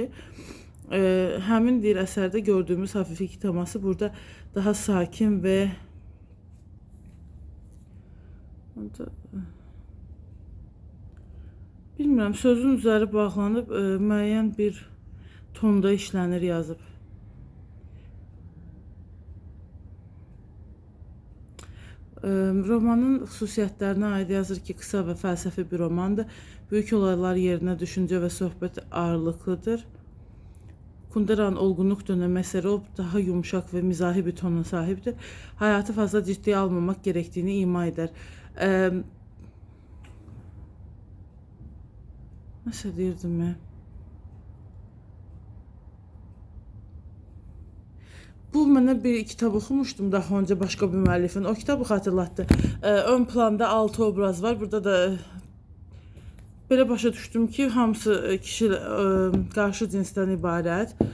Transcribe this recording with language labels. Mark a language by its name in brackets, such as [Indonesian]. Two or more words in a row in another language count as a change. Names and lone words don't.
[Azerbaijani] Həmin bir əsərdə gördüyümüz hafiflik teması burada daha sakin ve bilmirəm, sözün üzəri bağlanıb müəyyən bir tonda işlənir yazıb. Romanın xüsusiyyətlərinə aid yazır ki, kısa və fəlsəfi bir romandır. Büyük olaylar yerinə düşüncə və söhbət ağırlıqlıdır. [Turkish] Kundera'nın olgunluk dönemi eseri o daha yumuşak ve mizahi bir tona sahiptir. Hayatı fazla ciddiye almamak gerektiğini ima eder. [Azerbaijani] Nasıl deyirdim ya? Bu mənə bir kitab oxumuşdum [Turkish] daha önce başka bir [Azerbaijani] müəllifin. O kitabı xatırlatdı. Ön planda 6 obraz var. Burada da belə başa düşdüm ki, hamısı kişi qarşı cinsdən ibarət.